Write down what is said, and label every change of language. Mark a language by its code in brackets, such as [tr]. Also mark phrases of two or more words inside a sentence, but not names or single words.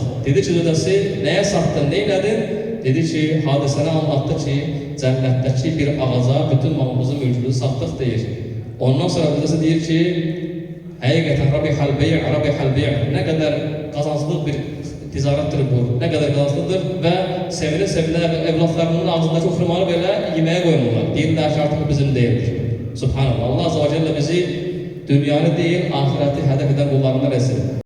[az] Dedi ki, zövcəsi, nəyə satdın, neylədin? Dedi ki, hadisəni anlattı ki, cənnətdəki bir ağaca bütün malımızı, mülkümüzü satdıq deyir. Ondan sonra zövcəsi deyir ki, həqiqətən [ar] ربح البيع', [az] nə qədər qazanclıq bir ticarətdir bu, nə qədər qazanclıdır və sevinə-sevinə evlatlarının ağzındakı xurmanı belə yeməyə qoymurlar. Deyirlər ki, artıq bizim deyildir. Subhanallah. Allah [ar] عز وجل [az] bizi dünyanı deyil, ahireti hədəf edən qullarından etsin.